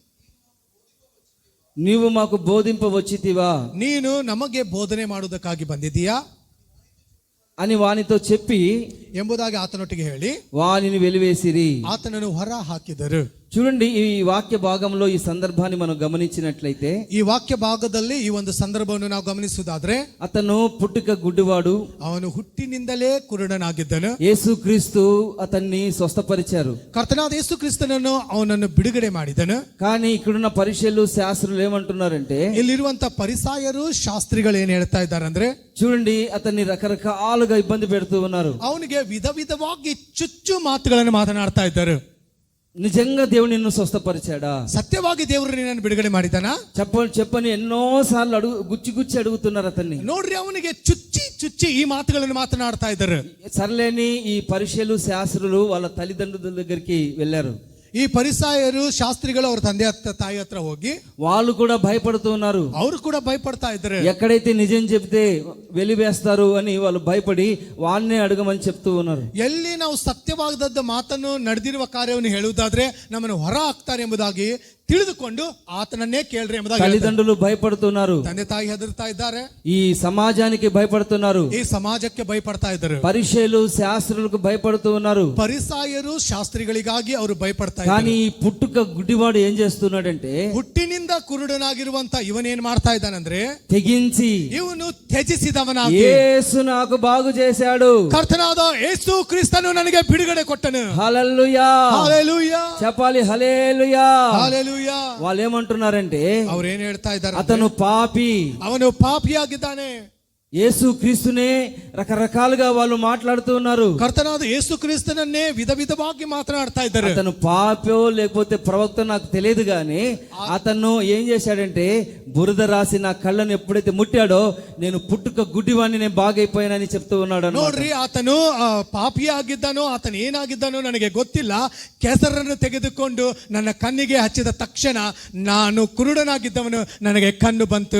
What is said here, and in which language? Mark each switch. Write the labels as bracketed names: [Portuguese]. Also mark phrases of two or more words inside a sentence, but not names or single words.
[Telugu] నీవు మాకు బోధింపవచ్చితివా, [Kannada] ನೀನು ನಮಗೆ ಬೋಧನೆ ಮಾಡುವುದಕ್ಕಾಗಿ ಬಂದಿದ್ದೀಯಾ [Telugu] అని వానితో చెప్పి [Kannada] ಎಂಬುದಾಗಿ ಆತನೊಟ್ಟಿಗೆ ಹೇಳಿ [Telugu] వానిని వెలివేసిరి. [Kannada] ಆತನನ್ನು ಹೊರ ಹಾಕಿದರು. [Telugu] చూడండి, ఈ వాక్య భాగంలో ఈ సందర్భాన్ని మనం గమనించినట్లయితే [Kannada] ಈ ವಾಕ್ಯ ಭಾಗದಲ್ಲಿ ಈ ಒಂದು ಸಂದರ್ಭವನ್ನು ನಾವು ಗಮನಿಸುವುದಾದ್ರೆ [Telugu] అతను పుట్టుక గుడ్డివాడు. [Kannada] ಅವನು ಹುಟ್ಟಿನಿಂದಲೇ ಕುರುಡನಾಗಿದ್ದನು. [Telugu] యేసుక్రీస్తు అతన్ని స్వస్థపరిచారు. [Kannada] ಕರ್ತನಾದ ಯೇಸು ಕ್ರಿಸ್ತನನ್ನು ಅವನನ್ನು ಬಿಡುಗಡೆ ಮಾಡಿದನು. [Telugu] కానీ ఇక్కడున్న పరిశీలు శాస్త్రులు ఏమంటున్నారంటే, [Kannada] ಇಲ್ಲಿರುವಂತ ಪರಿಸಾಯರು ಶಾಸ್ತ್ರಿಗಳು ಏನ್ ಹೇಳ್ತಾ ಇದ್ದಾರೆ ಅಂದ್ರೆ, [Telugu] చూడండి అతన్ని రకరకాలుగా ఇబ్బంది పెడుతూ ఉన్నారు. [Kannada] ಅವನಿಗೆ ವಿಧ ವಿಧವಾಗಿ ಚುಚ್ಚು ಮಾತುಗಳನ್ನು ಮಾತನಾಡ್ತಾ ಇದ್ದಾರೆ. [Telugu] నిజంగా దేవుడు నిన్ను స్వస్థపరిచాడా? [Kannada] ಸತ್ಯವಾಗಿ ದೇವರು ನಿನ್ನನ್ನು ಬಿಡುಗಡೆ ಮಾಡಿದಾನ? [Telugu] చెప్పని ఎన్నో సార్లు గుచ్చి అడుగుతున్నారు అతన్ని. [Kannada] ನೋಡ್ರಿ, ಅವನಿಗೆ ಚುಚ್ಚಿ ಈ ಮಾತುಗಳನ್ನು ಮಾತನಾಡ್ತಾ ಇದ್ದಾರೆ. [Telugu] సర్లేని ఈ పరిశీలు శాస్త్రులు వాళ్ళ తల్లిదండ్రుల దగ్గరికి వెళ్ళారు. [Kannada] ಈ ಪರಿಸಾಯರು ಶಾಸ್ತ್ರಿಗಳು ಅವ್ರ ತಂದೆ ತಾಯಿ ಹತ್ರ ಹೋಗಿ [Telugu] వాళ్ళు కూడా భయపడుతూ ఉన్నారు. [Kannada] ಅವರು ಕೂಡ ಭಯಪಡ್ತಾ ಇದ್ದಾರೆ. [Telugu] ఎక్కడైతే నిజం చెప్తే వెలివేస్తారు అని వాళ్ళు భయపడి వాళ్ళనే అడగమని చెప్తూ ఉన్నారు. [Kannada] ಎಲ್ಲಿ ನಾವು ಸತ್ಯವಾದದ್ದ ಮಾತನ್ನು ನಡೆದಿರುವ ಕಾರ್ಯವನ್ನು ಹೇಳುವುದಾದ್ರೆ ನಮ್ಮನ್ನು ಹೊರ ಹಾಕ್ತಾರೆ ಎಂಬುದಾಗಿ ತಿಳಿದುಕೊಂಡು ಆತನನ್ನೇ ಕೇಳ್ರಿ ಎಂಬುದಾಗಿ [Telugu] తల్లిదండ్రులు భయపడుతున్నారు. [Kannada] ತಂದೆ ತಾಯಿ ಹೆದರ್ತಾ ಇದ್ದಾರೆ. [Telugu] ఈ సమాజానికి భయపడుతున్నారు. [Kannada] ಈ ಸಮಾಜಕ್ಕೆ ಭಯಪಡ್ತಾ ಇದ್ದಾರೆ. [Telugu] పరిశీలు శాస్త్రులకు భయపడుతూ ఉన్నారు. [Kannada] ಪರಿಸಾಯರು ಶಾಸ್ತ್ರಿಗಳಿಗಾಗಿ ಅವರು ಭಯಪಡ್ತಾ [Telugu] కానీ [Kannada] ಇದ್ದಾರೆ. [Telugu] ఈ పుట్టుక గుడ్డివాడు ఏం చేస్తున్నాడంటే, [Kannada] ಹುಟ್ಟಿನಿಂದ ಕುರುಡನಾಗಿರುವಂತ ಇವನೇನ್ ಮಾಡ್ತಾ ಇದ್ದಾನಂದ್ರೆ, [Telugu] తెగించి [Kannada] ಇವನು ತ್ಯಜಿಸಿದವನಾಗಿ [Telugu] యేసు నాకు బాగు చేశాడు, [Kannada] ಕರ್ತನಾದ ಯೇಸು ಕ್ರಿಸ್ತನು ನನಗೆ ಬಿಡುಗಡೆ ಕೊಟ್ಟನು. [Telugu] హల్లెలూయా హల్లెలూయా, చెప్పాలి, హల్లెలూయా. హల్లెలూయా. వాళ్ళు ఏమంటున్నారంటే, [Kannada] ಅವ್ರೇನ್ ಹೇಳ್ತಾ ಇದ್ದಾರೆ, [Telugu] అతను పాపి, [Kannada] ಅವನು ಪಾಪಿಯಾಗಿದ್ದಾನೆ. [Telugu] యేసు క్రీస్తునే రకరకాలుగా వాళ్ళు మాట్లాడుతూ ఉన్నారు. [Kannada] ಕರ್ತನಾದ ಯೇಸು ಕ್ರಿಸ್ತನನ್ನೇ ವಿಧ ವಿಧವಾಗಿ ಮಾತನಾಡ್ತಾ ಇದ್ದಾರೆ. [Telugu] అతను పాపో లేకపోతే ప్రవక్త నాకు తెలియదు గాని అతను ఏం చేశాడంటే, బురద రాసి నా కళ్ళను ఎప్పుడైతే ముట్టాడో నేను పుట్టుక గుడ్డివాణ్ణి, నేను బాగైపోయానని చెప్తూ ఉన్నాడు అన్నమాట. [Kannada] ನೋಡ್ರಿ, ಆತನು ಪಾಪಿಯಾಗಿದ್ದಾನೋ ಆತನು ಏನಾಗಿದ್ದಾನೋ ನನಗೆ ಗೊತ್ತಿಲ್ಲ, ಕೆಸರನ್ನು ತೆಗೆದುಕೊಂಡು ನನ್ನ ಕಣ್ಣಿಗೆ ಹಚ್ಚಿದ ತಕ್ಷಣ ನಾನು ಕುರುಡನಾಗಿದ್ದವನು, ನನಗೆ ಕಣ್ಣು ಬಂತು.